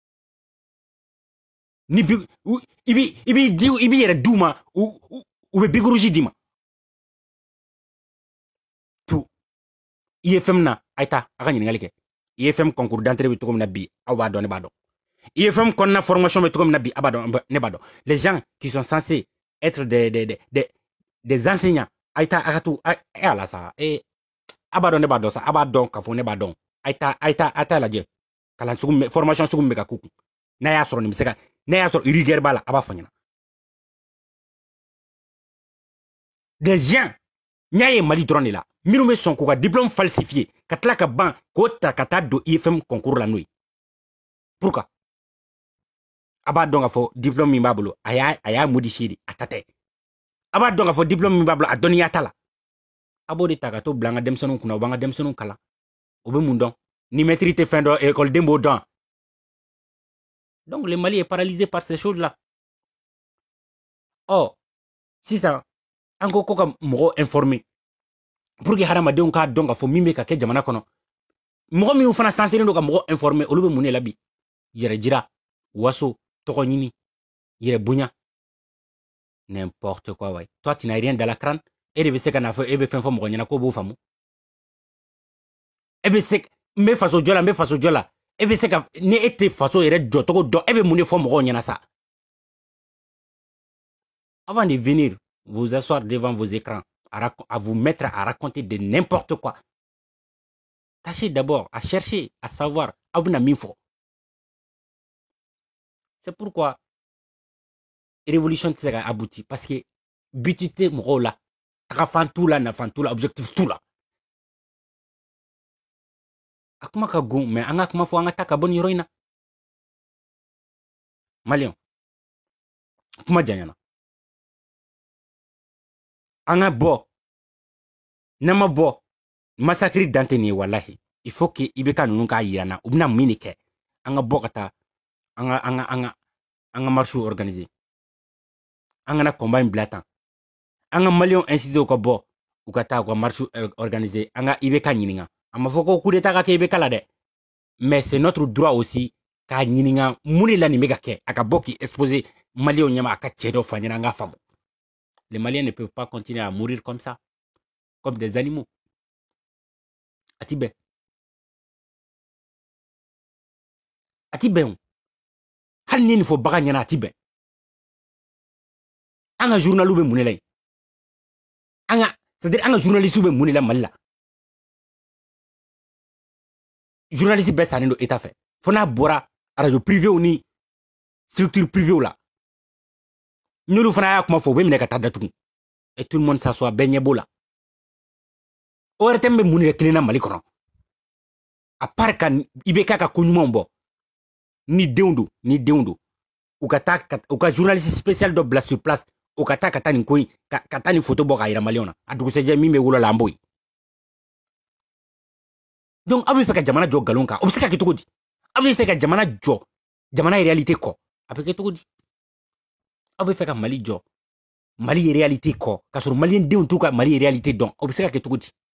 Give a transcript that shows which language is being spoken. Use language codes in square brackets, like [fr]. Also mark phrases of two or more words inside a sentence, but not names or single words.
[bm] ni bi i b'i yɛrɛ d'u ma u bɛ bigurusi d'i ma tu IFM na a ye taa a ka ɲininkali kɛ IFM [fr] concours d'entrée [bm] bɛ cogo min na bi aw b'a dɔn ne b'a dɔn IFM kɔnɔna formation bɛ cogo min na bi a b'a dɔn ne b'a dɔn [fr] les gens qui sont censés être des enseignants [bm] a ye taa a ka to ala sa a b'a dɔn ne b'a dɔn sa a b'a dɔn k'a fɔ ne b'a dɔn a ye taa lajɛ kalan sugu formation sugu min bɛ ka k'u kun n'a y'a sɔrɔ nin bɛ se ka n'a y'a sɔrɔ rigueur b'a la a b'a fɔ ɲɛna [fr] des gens [bm] n y'a ye Mali dɔrɔn de la minnu bɛ sɔn k'u ka [fr] diplôme falsifié [bm] ka tila ka ban k'o ta ka taa don IFM concours la n'o ye pourquoi a b'a dɔn k'a fɔ diplôme min b'a bolo a y'a modifié de a ta tɛ a b'a dɔn k'a fɔ diplôme min b'a bolo a dɔnniya t'a la a b'o de ta ka to bila an ka denmisɛnninw kunna u b'an ka denmisɛnninw kalan o bɛ mun dɔn ni maîtrise tɛ fɛn dɔn écoleden b'o dɔn [fr] donc le Mali est paralysé par ces choses là [bm] oh sisan an ko ko ka mɔgɔw informer [fr] pour que [bm] hadamadenw k'a dɔn k'a fɔ min bɛ ka kɛ jamana kɔnɔ mɔgɔ minnu fana sanseren don ka mɔgɔ informer olu bɛ mun de la bi yɛrɛ jira waso tɔgɔ ɲini yɛrɛ bonya [fr] n'importe quoi ouais toi tu n'as rien dans la crâne [bm] e de bɛ se ka n'a fɔ e bɛ fɛn fɔ mɔgɔ ɲɛna k'o b'o faamu e bɛ se n bɛ faso jɔ la n bɛ faso jɔ la e bɛ se ka ni e tɛ faso yɛrɛ jɔcogo dɔn e bɛ mun de fɔ mɔgɔw ɲɛna sa [fr] avant de venir vous asseoir devant vos écrans à vous mettre à raconter de n'importe quoi tâchez d'abord à chercher à savoir [bm] aw bɛna min fɔ [fr] c'est pourquoi révolution [bm] tɛ se ka aboutir [fr] parce que [bm] but tɛ mɔgɔw la tagafan t'u la nafan t'u la objectif t'u la a kuma ka gon mais an ka kuma fɔ an ka taa ka bɔ nin yɔrɔ in na maliyɛn kuma janyana an ka bɔ n'an ma bɔ massacre dan tɛ nin ye walahi [fr] il faut que [bm] i bɛ ka ninnu k'a yira n na u bɛna mun de kɛ an ka bɔ ka taa an ka [fr] marche organiser [bm] an kana combat in bila tan an ka maliyɛnw inciter ka bɔ u ka taa u ka [fr] marche organiser [bm] an ka IBK ɲininka a ma fɔ ko [fr] coup d'état [bm] ka kɛ IBK la dɛ [fr] mais c'est notre droit aussi [bm] k'a ɲininka mun de la nin bɛ ka kɛ a ka bɔ k'i exposer maliyɛnw ɲɛma a ka cɛ dɔ fɔ an ɲɛna an k'a faamu [fr] les Maliens ne peuvent pas continuer à mourir comme ça comme des animaux [bm] a ti bɛn hali ni nin fɔ bagan ɲɛna a ti bɛn an ka journaliw bɛ mun de la yen c'est-à-dire an ka journalistes bɛ mun de la Mali la journaliste bɛɛ sannen don état fɛ fo n'a bɔra radio privéw ni structure privéw la n'olu fana y'a kuma fɔ u bɛ minɛ ka taa datugu [fr] et tout le monde s'assoit [bm] bɛɛ ɲɛ b'o la ORTM bɛ mun de kelen na Mali kɔnɔ [fr] à part [bm] ka IBK ka ko ɲumanw bɔ ni denw don u ka taa u ka [fr] journaliste spécial [bm] dɔ bila [fr] sur place [bm] u ka taa nin ko in ka taa nin photo bɔ k'a yira maliyɛnw na a dugusɛjɛ min bɛ wolo la an b'o ye donc aw bɛ fɛ ka jamana jɔ nkalon kan o bɛ se ka kɛ cogo di aw bɛ fɛ ka jamana jɔ jamana ye réalité kɔ a bɛ kɛ cogo di aw bɛ fɛ ka Mali jɔ Mali ye réalité kɔ k'a sɔrɔ maliyɛn denw t'u ka Mali ye réalité dɔn o bɛ se ka kɛ cogo di